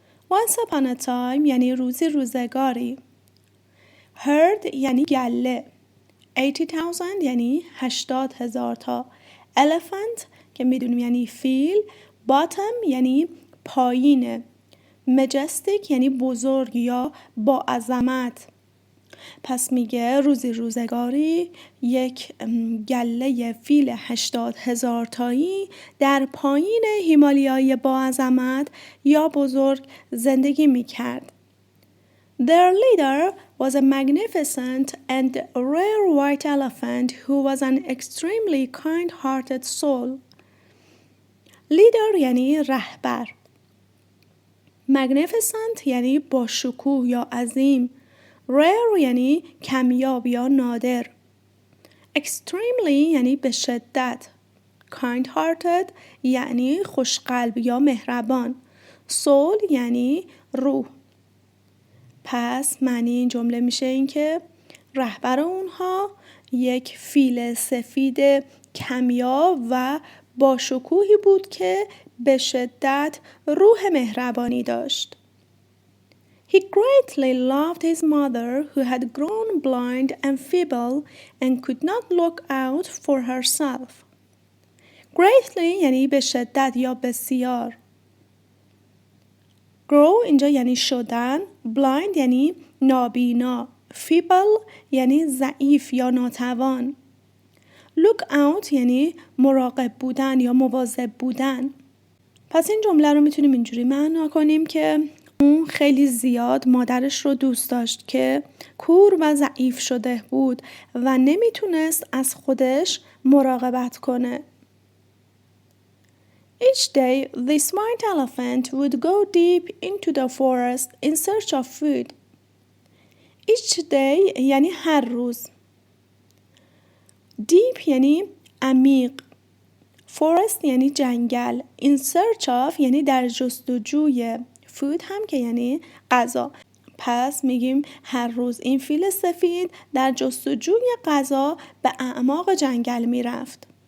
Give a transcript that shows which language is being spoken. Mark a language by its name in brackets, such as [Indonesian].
[English] Once upon a time [Persian] یعنی روزگاری. Herd یعنی گله. 80,000 یعنی 80,000 تا. Elephant که میدونیم یعنی فیل. Bottom یعنی پایینه. Majestic یعنی بزرگ یا با عظمت. پس میگه روزگاری یک گله فیل 80,000 تایی در پایین هیمالیای با عظمت یا بزرگ زندگی میکرد. [English] Their leader was a magnificent and rare white elephant who was an extremely kind-hearted soul. [Persian] Leader یعنی رهبر. Magnificent یعنی با شکوه یا عظیم. rare یعنی کمیاب یا نادر. extremely یعنی به شدت. kind-hearted یعنی خوشقلب یا مهربان. soul یعنی روح. پس معنی این جمله میشه این که رهبر اونها یک فیل سفید کمیاب و با شکوهی بود که به شدت روح مهربانی داشت. [English] He greatly loved his mother who had grown blind and feeble and could not look out for herself. [Persian] Greatly یعنی به شدت یا بسیار. Grow اینجا یعنی شدن. Blind یعنی نابینا. Feeble یعنی ضعیف یا ناتوان. Look out یعنی مراقب بودن یا مواظب بودن. پس این جمله رو میتونیم اینجوری معنا کنیم که اون خیلی زیاد مادرش رو دوست داشت که کور و ضعیف شده بود و نمیتونست از خودش مراقبت کنه. [English] Each day, this white elephant would go deep into the forest in search of food. [Persian] Each day یعنی هر روز. Deep یعنی عمیق. Forest یعنی جنگل. In search of یعنی در جستجوی. Food هم که یعنی غذا. پس میگیم هر روز این فیل سفید در جستجوی غذا به اعماق جنگل میرفت.